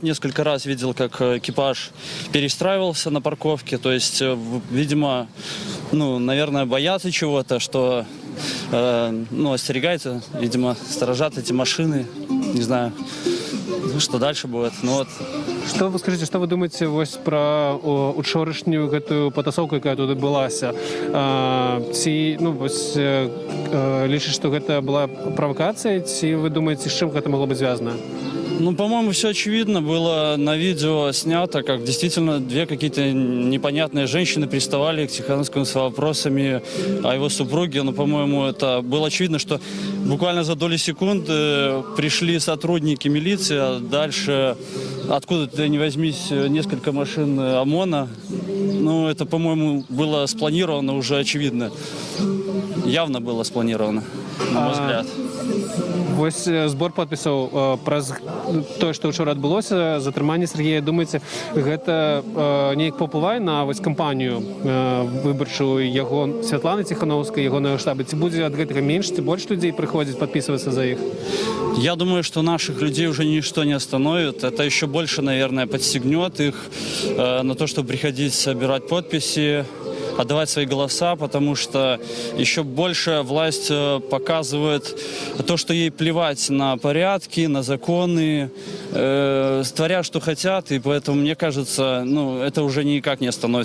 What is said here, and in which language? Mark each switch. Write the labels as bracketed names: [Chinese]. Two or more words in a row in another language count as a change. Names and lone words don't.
[Russian] Несколько раз видел, как экипаж перестраивался на парковке. То есть, видимо, наверное, боятся чего-то, что остерегаются, видимо, сторожат эти машины. Не знаю, что дальше будет. Что вы скажите, что вы думаете про [Belarusian] учорашнюю гэтую потасовку, якая тут адбылася? Ці лічыць, што гэта была правокация, ці [Russian] вы думаете, с чем это могло быть связано? По-моему, все очевидно было на видео снято, как действительно две какие-то непонятные женщины приставали к Тихановскому с вопросами о его супруге. По-моему, это было очевидно, что буквально за доли секунды пришли сотрудники милиции, а дальше откуда-то ни возьмись несколько машин ОМОНа. Это, по-моему, было спланировано уже очевидно. Явно было спланировано, на мой взгляд. [Belarusian] Збор подпісаў праз тое, што ўчора адбылося, затрыманне Сергея, думаеце, гэта неяк паўплывае на кампанію выбарчую яго Святланы Ціхановскай, ягонага штаба? Ці будзе ад гэтага менш, ці больш людзей прыходзіць падпісвацца за іх? [Russian] Я думаю, что наших людей уже ничто не остановит. Это еще больше, наверное, подстегнет их на то, чтобы приходить собирать подписи, отдавать свои голоса, потому что еще больше власть показывает то, что ей плевать на порядки, на законы, творят, что хотят, и поэтому, мне кажется, это уже никак не остановит.